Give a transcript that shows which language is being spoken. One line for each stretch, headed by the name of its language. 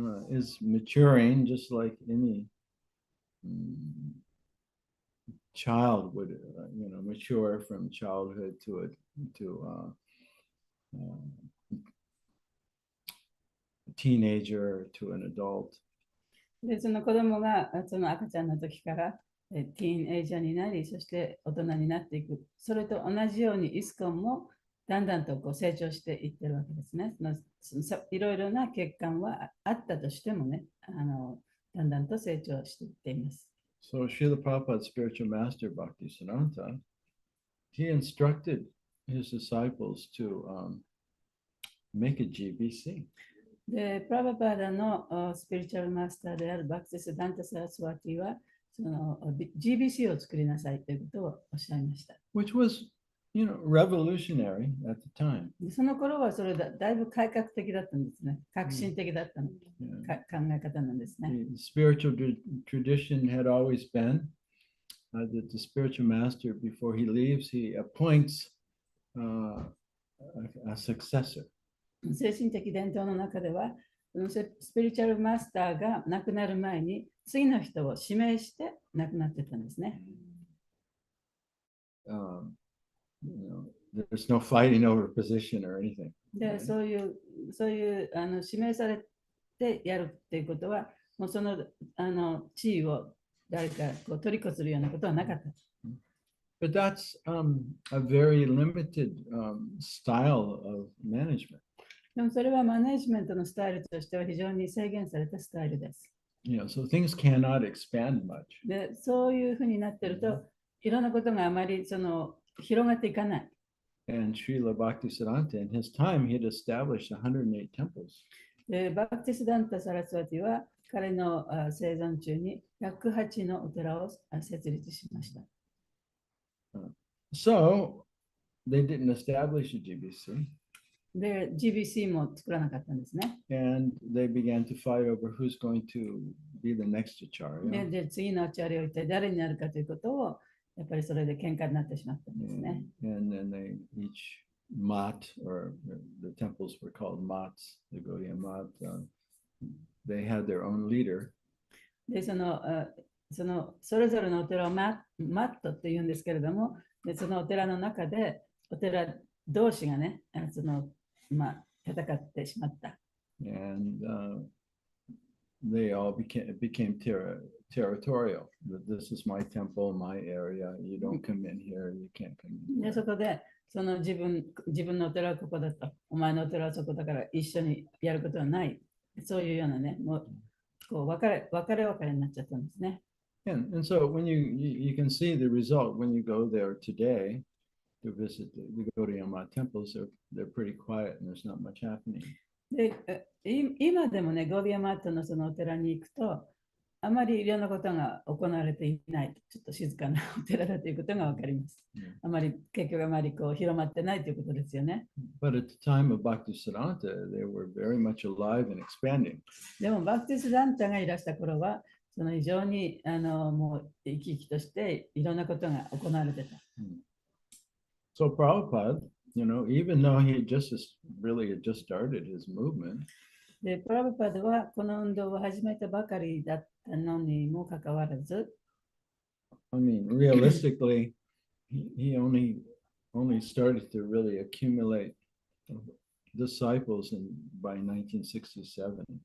English: is maturing just like any child would, mature from childhood to a teenager to an adult.
Japanese: で、その子供がその赤ちゃんの時からティーンエイジャーになり、そして大人になっていく。それと同じようにイスコンもだんだんとこう成長していってるわけですね。いろいろな欠陥はあったとしてもね、だんだんと成長していっています。
English: So Srila Prabhupada's spiritual master Bhaktisiddhanta, he instructed his disciples to make a GBC.
Japanese: で、プラバパーダのスピリチュアルマスターであるバクティス・ダンタ・サラスワティはその GBC を作りなさいということをおっしゃいました。
English: Which was, revolutionary at the time.
Japanese: その頃はそれだいぶ改革的だったんですね。革新的だったの、考え方なんですね。
English: The spiritual tradition had always been that the spiritual master, before he leaves, he appoints a successor.
Japanese: 精神的伝統の中では、スピリチュアルマスターが亡くなる前に次の人を指名して亡くなってたんですね。
English: There's no fighting over position or anything.
Japanese: で、そういう指名されてやるっていうことは、もうその地位を誰かこう取り越するようなことはなかった。
English: But that's a very limited style of management.
Japanese: でもそれはマネジメントのスタイルとしては非常に制限されたスタイルです。
English: So things cannot expand much.
Japanese: で、そういうふうになってると、いろんなことがあまり広がっていかない。
English: And Srila Bhaktisiddhanta, in his time, he had established 108 temples.
Japanese: で、バクティス・ダンタ・サラスワティは彼の生存中に108のお寺を設立しました。
English: So they didn't establish a GBC.
Japanese: で、GBC も作らなかったんですね。
English: And they began to fight over who's going to be the next acharya.
Japanese: で、次のアチャリアを一体誰になるかということを、やっぱりそれで喧嘩になってしまったんですね。
English: And then each mat, or the temples were called mats, the Gaudiya mat, they had their own leader.
Japanese: で、それぞれのお寺をマットって言うんですけれども、でそのお寺の中でお寺同士がね、戦ってしまった。
English: And they all became territorial. This is my temple, my area. You don't come in here, you can't come in here.
Japanese: で、そこで自分のお寺はここだと、お前のお寺はそこだから一緒にやることはない。そういうようなね、もうこう分かれになっちゃったんですね。
English: And so when you can see the result when you go there today to visit the Gaudiya temples, they're pretty quiet and there's not much happening.
Japanese: で、今でもね、ゴーディアマットのそのお寺に行くと、あまりいろんなことが行われていない、ちょっと静かなお寺だということが分かります。結局あまりこう広まってないということですよね。
English: But at the time of Bhaktisiddhanta, they were very much alive and expanding.
Japanese: でも、バクティス・ダンタがいらした頃は、非常にもう生き生きとしていろんなことが行われてた。
English: So Prabhupada, even though he really had just started his movement,
Japanese: で、プラブパドはこの運動を始めたばかりだったのにもかかわらず、
English: I mean, realistically, he only started to really accumulate disciples by 1967.